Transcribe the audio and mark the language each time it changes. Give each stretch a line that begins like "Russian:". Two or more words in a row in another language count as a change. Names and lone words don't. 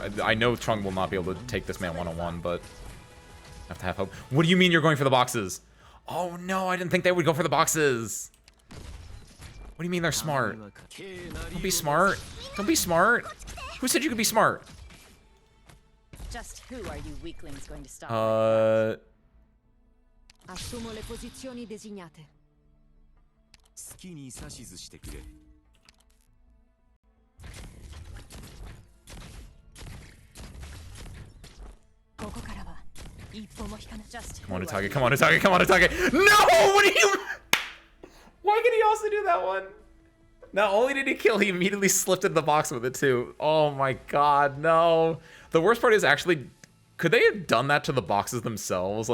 English: I know Chung will not be able to take this man one-on-one, but I have to have hope. What do you mean you're going for the boxes? Oh no, I didn't think they would go for the boxes. What do you mean they're smart? Don't be smart. Don't be smart. Who said you could be smart? Just who are you weaklings going to stop?
Italian: Assumo le posizioni designate.
Japanese: 好きに指図してくれ。ここからは一歩も引かない。
English: Just Come on, who are Utage. Come on, Utage. Come on, Utage. No! What are you? Why could he also do that one? Not only did he kill, he immediately slipped in the box with it too. Oh my god, no. The worst part is actually, could they have done that to the boxes themselves?